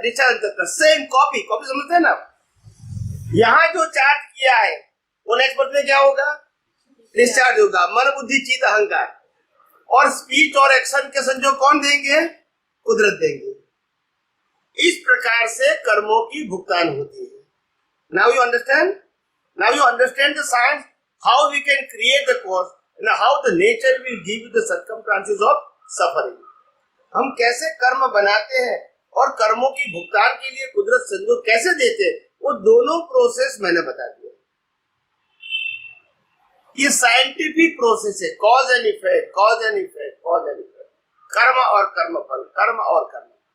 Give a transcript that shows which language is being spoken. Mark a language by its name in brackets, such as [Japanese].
[Hindi] Discharge अंतस्करण, same copy. Copy समझते हैं ना? यहाँ जो चार्ज किया है वो नेक्स्ट बर्थ में क्या होगा? डिस्चार्ज होगा। मन, बुद्धि, चित्त, अहंकार। और स्पीच और एक्शन के संजोग कौन देंगे? कुदरत देंगे। इस प्रकार से कर्मों की भुगतान होती है। [English] Now you understand? Now you understand the science, how we can create the cause and how the nature will give you the circumstances of suffering. [Hindi] हम कैसे कर्म बनाते हैं और कर्मों की भुगतान के लिए कुदरत संजोग कैसे देते हैं, वो दोनों प्रोसेस मैंने बता दिया। ये साइंटिफिक प्रोसेस है। [English] cause and effect, cause and effect, [Hindi] cause and effect, कर्म और कर्मफल, कर्म और कर्म।